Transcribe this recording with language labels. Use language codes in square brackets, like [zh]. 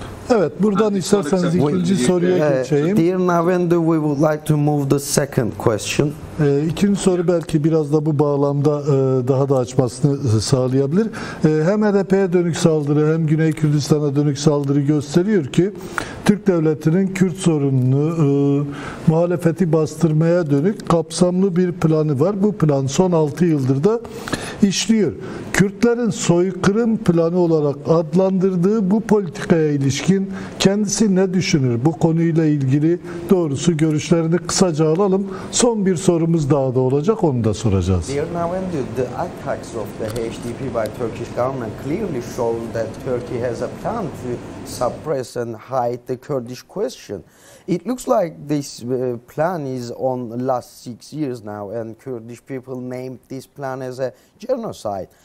[tr] Evet, buradan isterseniz ikinci soruya geçeyim. [en] Dear Navendu, we would like to move the second question. [tr] İkinci soru belki biraz da bu bağlamda daha da açmasını sağlayabilir. Hem HDP'ye dönük saldırı hem Güney Kürdistan'a dönük saldırı gösteriyor ki Türk devletinin Kürt sorununu, muhalefeti bastırmaya dönük kapsamlı bir planı var. Bu plan son 6 yıldır da işliyor. Kürtlerin soykırım planı olarak adlandırdığı bu politikaya ilişkin kendisi ne düşünür? Bu konuyla ilgili doğrusu görüşlerini kısaca alalım. Son bir sorumuz daha da olacak, onu da soracağız. [en] Dear Navendu, the attacks of the HDP by Turkish government clearly show that Turkey has a plan to suppress and hide the Kurdish question. It looks like this plan is on last 6 years now, and Kurdish people named this plan as a genocide.